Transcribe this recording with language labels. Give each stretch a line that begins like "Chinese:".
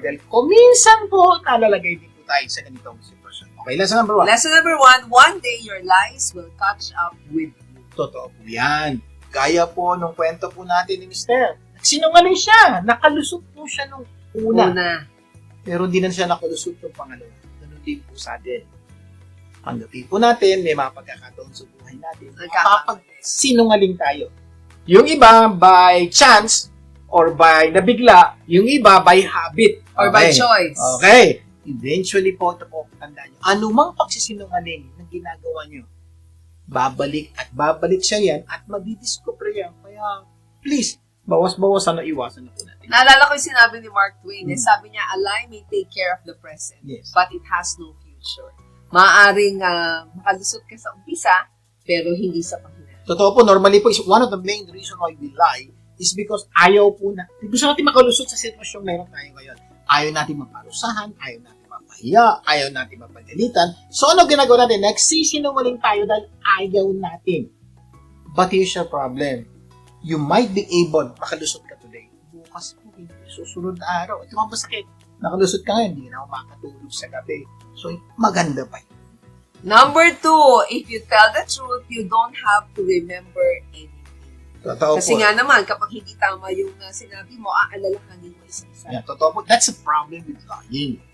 Filipino: Dahil kuminsan po, nalalagay din po tayo sa ganitong sitwasyon.
English: Okay, lesson number 1. Lesson number 1, one day your lies will catch up with you.
Filipino: Totoo po yan. Gaya po nung kwento po natin ni Mister. Sinungaling siya. Nakalusot po siya nung una. Pero hindi na siya nakalusot ng pangalawa. Ganun din po sa atin. Tanggapin po natin, may mga pagkakataon sa buhay natin. Kapag sinungaling tayo. Yung iba
English: by chance or by
Filipino: nabigla, yung iba
English: by habit. Or by choice.
Filipino: Okay. Eventually po, ito po, tandaan nyo, anumang pagsisinungaling na ginagawa nyo, babalik at babalik siya yan at madidiscover yan. Kaya, please, bawas-bawasan na iwasan na po natin. Naalala ko yung sinabi ni Mark Twain. Sabi niya,
English: a lie may take care of the present, but it has no future.
Filipino: Maaring makalusot ka sa umpisa, pero hindi sa panghinaan. Totoo po, normally po,
English: is one of the main reason why we lie is because
Filipino: ayaw po na, gusto natin makalusot sa sitwasyong meron tayo ngayon. Ayaw natin maparusahan, ayaw natin mapahiya, ayaw natin mapagalitan. So ano ginagawa natin? Nagsisinungaling tayo dahil ayaw natin.
English: But here's your problem. You might be able,
Filipino: makalusot ka
English: today.
Filipino: Bukas po, susunod na araw. Ito ang masakit. Nakalusot ka ngayon, hindi na ako makatulog sa gabi. So, maganda pa yun.
English: Number 2, if you tell the truth, you don't have to remember anything.
Filipino: Totoo Kasi po. nga naman, kapag hindi tama yung sinabi mo, aalalahanin mo isa-isa. Yeah, totoo po.
English: That's a problem with lying.